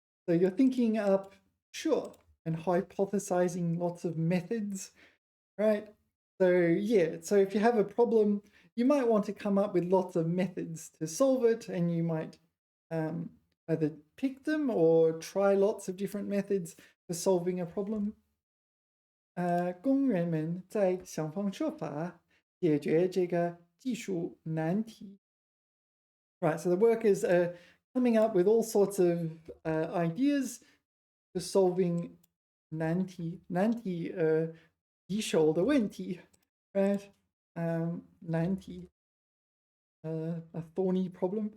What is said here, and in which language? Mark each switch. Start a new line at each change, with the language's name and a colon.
English: So you're thinking up, sure, and hypothesizing lots of methods, right? So yeah, so if you have a problem, you might want to come up with lots of methods to solve it, and you might either pick them or try lots of different methods for solving a problem.
Chinese: 工人们在想方设法解决这个技术难题.
English: Right, so the workers are coming up with all sorts of ideas for solving 难题.
Chinese: 难题棘手的问题, right?
English: 难题, a thorny problem.